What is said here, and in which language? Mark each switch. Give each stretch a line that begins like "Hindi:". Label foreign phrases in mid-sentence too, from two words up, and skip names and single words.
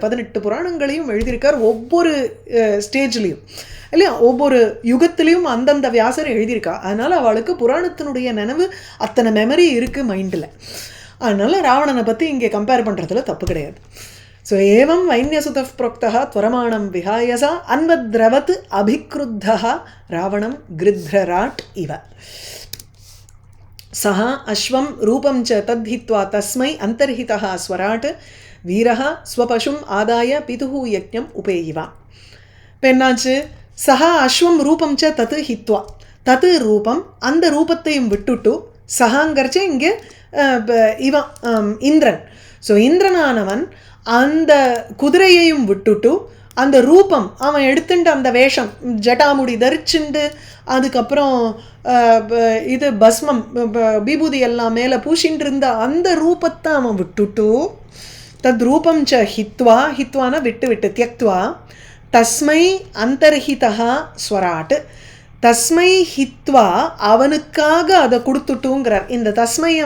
Tamil: 18 புராணங்களையும் எழுதியிருக்கார். ஒவ்வொரு ஸ்டேஜ்லேயும் இல்லையா, ஒவ்வொரு யுகத்திலையும் அந்தந்த வியாசர் எழுதியிருக்கா. அதனால் அவளுக்கு புராணத்தினுடைய நினைவு அத்தனை மெமரி இருக்குது மைண்டில். அதனால் ராவணனை பற்றி இங்கே கம்பேர் பண்ணுறதுல தப்பு கிடையாது.
Sanskrit: ஸோ एवं वैन्यसुतः प्रोक्तः त्वरमाणं विहायसा अन्वद्रवत् अभिक्रुद्धः रावणं गृध्रराट् इव सः अश्वं रूपं च तद्धित्वा तस्मै अन्तर्हितः स्वराट् वीरः स्वपशुम् आदाय पितुः यज्ञम् उपेयिवा.
Tamil: பெண்ணாச்சு
Sanskrit: सः अश्वं रूपं च तत् हित्वा,
Tamil: தத்து ரூபம் அந்த ரூபத்தையும் விட்டுட்டு, சஹாங்கிறச்சே இங்கே இவன் இந்திரன். ஸோ இந்திரனானவன் அந்த குதிரையையும் விட்டுட்டு அந்த ரூபம் அவன் எடுத்துட்டு அந்த வேஷம் ஜட்டாமுடி தரிச்சுண்டு அதுக்கப்புறம் இது பஸ்மம் விபூதி எல்லாம் மேலே பூசின்னு இருந்த அந்த ரூபத்தை அவன் விட்டுட்டு,
Sanskrit: तत् रूपं च हित्वा,
Tamil: ஹித்வான விட்டு தியக்த்வா,
Sanskrit: तस्मै अन्तर्हितः स्वराट्, तस्मै हित्वा
Tamil: அவனுக்காக அதை கொடுத்துட்டுங்கிறார்.